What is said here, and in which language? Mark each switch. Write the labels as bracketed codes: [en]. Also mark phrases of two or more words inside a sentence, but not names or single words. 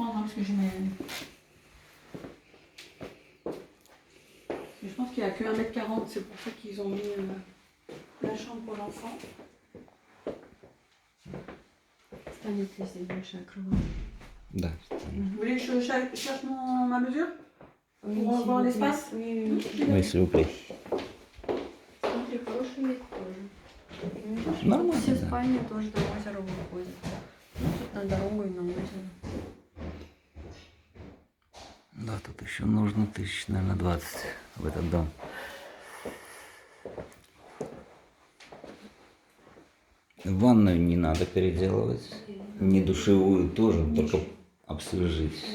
[fr] est-ce que je mets. Je pense qu'il n'y a que 1m40, c'est pour ça qu'ils ont mis la chambre pour l'enfant. [ru] Станет, если большая кровать. Да. [fr] Vous voulez que je cherche ma mesure Oui, Pour avoir l'espace Oui, Oui, s'il vous plaît. [ru] Смотри, хороший вид тоже. Видишь, Нормально, тут все да. спальни тоже на озеро выходят. Ну, тут на дорогу и на озеро. Да, тут еще нужно тысяч, наверное, 20 в этот дом. Ванную не надо переделывать, не душевую тоже, только обслужить.